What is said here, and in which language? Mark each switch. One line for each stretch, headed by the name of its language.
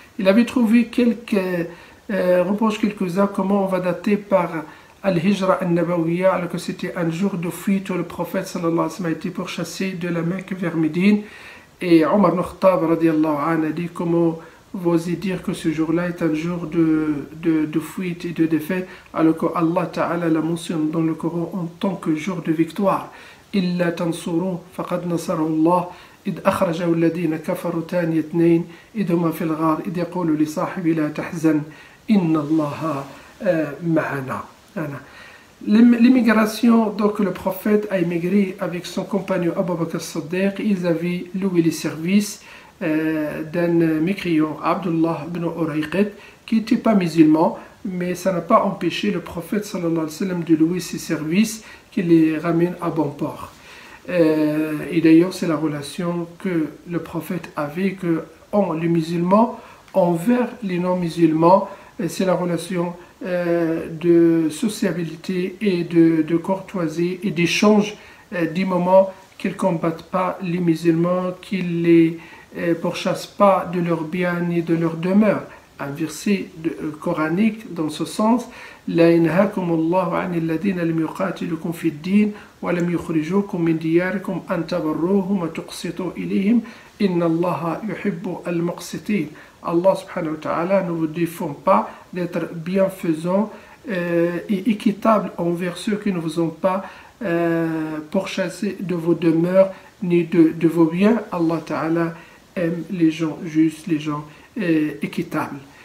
French: Il avait trouvé quelques reproches, quelques-uns, comment on va dater par al-Hijra al-Nabawiyya, alors que c'était un jour de fuite où le prophète
Arabic: sallallahu alayhi wa sallam
French: a été pourchassé de la Mecque vers Médine. Et Omar ibn Khattab
Arabic: radiallahu anhu
French: a dit comment vous osez dire que ce jour-là est un jour de fuite et de défaite, alors que Allah Ta'ala la mentionne dans le Coran en tant que jour de victoire.
Arabic: إلا تنصروا فقد نصره الله إذ أخرجه الذين كفروا ثاني اثنين إذ هما في الغار إذ يقول لصاحبه لا تحزن إن الله معنا.
French: L'immigration, donc le prophète a immigré avec son compagnon Abu Bakr as-Siddiq. Ils avaient loué les services d'un mécréant, Abdullah ibn Urayqit, qui n'était pas musulman, mais ça n'a pas empêché le prophète
Arabic: sallallahu alayhi wa sallam
French: de louer ses services qui les ramènent à bon port. Et d'ailleurs, c'est la relation que le prophète avait les musulmans envers les non-musulmans. C'est la relation de sociabilité et de courtoisie et d'échange du moment qu'ils ne combattent pas les musulmans, qu'ils ne les pourchassent pas de leurs biens ni de leur demeure. un verset coranique dans ce sens.
Arabic: لا ينهاكم الله عن الذين لم يقاتلوكم في الدين ولم يخرجوكم من دياركم أن تبروهم وتقسطوا إليهم إن الله يحب المقسطين.
French: Allah
Arabic: subhanahu wa ta'ala
French: ne vous défend pas d'être bienfaisant et équitable envers ceux qui ne vous ont pas pourchassé de vos demeures ni de vos biens. Allah ta'ala aime les gens justes, les gens équitables.